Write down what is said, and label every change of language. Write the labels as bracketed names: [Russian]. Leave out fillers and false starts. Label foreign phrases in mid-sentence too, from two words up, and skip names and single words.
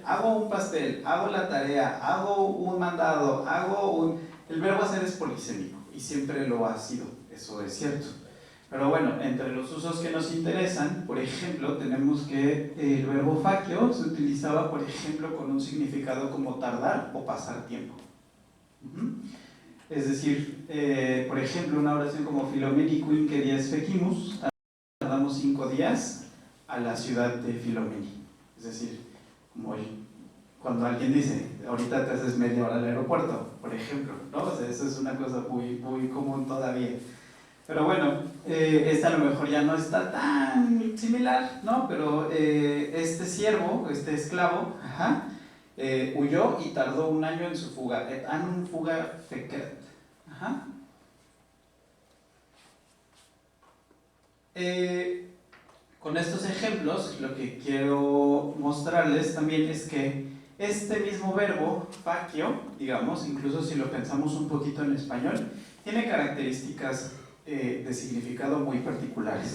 [Spanish] Hago un pastel, hago la tarea, hago un mandado, El verbo hacer es polisémico y siempre lo ha sido, eso es cierto. Pero bueno, entre los usos que nos interesan, por ejemplo, tenemos que el verbo facio se utilizaba, por ejemplo, con un significado como tardar o pasar tiempo. Es decir, por ejemplo, una oración como [Latin] Filomeni quinque dies fecimus, [Spanish] tardamos 5 días a la ciudad de Filomeni. Es decir, como cuando alguien dice, ahorita te haces media hora al aeropuerto, por ejemplo, ¿no? O sea, eso es una cosa muy común todavía. Pero bueno, esta a lo mejor ya no está tan similar, ¿no? Pero este siervo, este esclavo, huyó y tardó 1 año en su fuga. [Latin] Et annum fuga feceret. [Spanish] Con estos ejemplos, lo que quiero mostrarles también es que este mismo verbo, facio, digamos, incluso si lo pensamos un poquito en español, tiene características de significado muy particulares.